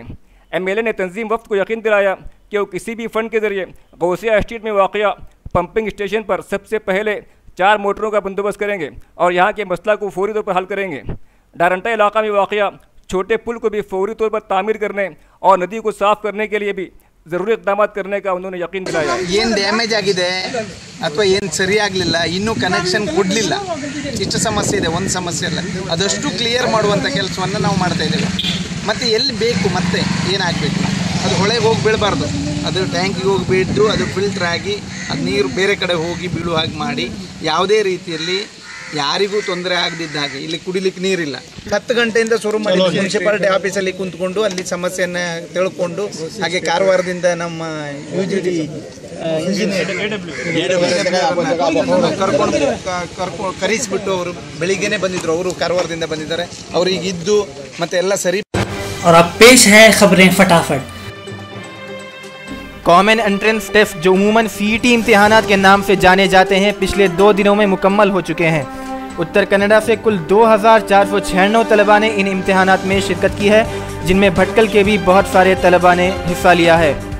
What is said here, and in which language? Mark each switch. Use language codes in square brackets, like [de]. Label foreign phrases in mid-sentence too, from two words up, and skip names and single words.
[ur] ایم ایل اے نے تنظیم وفد کو یقین دلایا کہ وہ کسی بھی فنڈ کے ذریعے غوثیہ اسٹریٹ میں واقع [en] pumping station [ur] پر سب سے پہلے 4 موٹروں کا بندوبست کریں گے اور یہاں کے مسئلہ کو فوری طور پر حل کریں گے. ڈارنٹا علاقہ میں واقع چھوٹے پل کو بھی فوری طور پر تعمیر کرنے اور ندی کو صاف کرنے کے لیے بھی ضروری اقدام کرنے کا انہوں نے یقین دلایا. [kn] ಏನು ಡ್ಯಾಮೇಜ್ ಆಗಿದೆ ಅಥವಾ ಏನು ಸರಿಯಾಗಲಿಲ್ಲ, ಇನ್ನೂ ಕನೆಕ್ಷನ್ ಕೊಡಲಿಲ್ಲ, ಇಷ್ಟು ಸಮಸ್ಯೆ ಇದೆ, ಒಂದು ಸಮಸ್ಯೆ ಅಲ್ಲ, ಅದಷ್ಟು ಕ್ಲಿಯರ್ ಮಾಡುವಂಥ ಕೆಲಸವನ್ನು ನಾವು ಮಾಡ್ತಾ ಇದ್ದೇವೆ। ಮತ್ತು ಎಲ್ಲಿ ಬೇಕು ಮತ್ತೆ ಏನಾಗಬೇಕು, ಅದು ಹೊಳೆಗೆ ಹೋಗಿ ಬೀಳಬಾರ್ದು, ಅದು ಟ್ಯಾಂಕಿಗೆ ಹೋಗಿ ಬಿದ್ದು ಅದು ಫಿಲ್ಟರ್ ಆಗಿ ಅದು ನೀರು ಬೇರೆ ಕಡೆ ಹೋಗಿ ಬೀಳುವ ಹಾಗೆ ಮಾಡಿ ಯಾವುದೇ ರೀತಿಯಲ್ಲಿ ಯಾರಿಗೂ ತೊಂದರೆ ಆಗದಿದ್ದ ಹಾಗೆ ಇಲ್ಲಿ ಕುಡಿಲಿಕ್ಕೆ ನೀರಿಲ್ಲ। 10 ಗಂಟೆಯಿಂದ ಶುರು ಮಾಡಿ [en] municipality office [kn] ಕುಂತ್ಕೊಂಡು ಅಲ್ಲಿ ಸಮಸ್ಯೆಯನ್ನು ತಿಳ್ಕೊಂಡು ಹಾಗೆ ಕಾರವಾರದಿಂದ ನಮ್ಮ UGD ಇಂಜಿನಿಯರ್ ಕರ್ಕೊಂಡು ಕರೆಸಿಬಿಟ್ಟು ಅವರು ಬೆಳಿಗ್ಗೆನೇ ಬಂದಿದ್ರು, ಅವರು ಕಾರವಾರದಿಂದ ಬಂದಿದ್ದಾರೆ, ಅವರು ಈಗ ಇದ್ದು ಮತ್ತೆ ಎಲ್ಲ ಸರಿ। [ur] اور اب پیش ہے خبریں فٹافٹ. کامن انٹرنس ٹیسٹ جو عموماً سی ای ٹی امتحانات کے نام سے جانے جاتے ہیں پچھلے 2 دنوں میں مکمل ہو چکے ہیں. اتر کنڑا سے کل 2496 طلبہ نے ان امتحانات میں شرکت کی ہے، جن میں بھٹکل کے بھی بہت سارے طلبہ نے حصہ لیا ہے.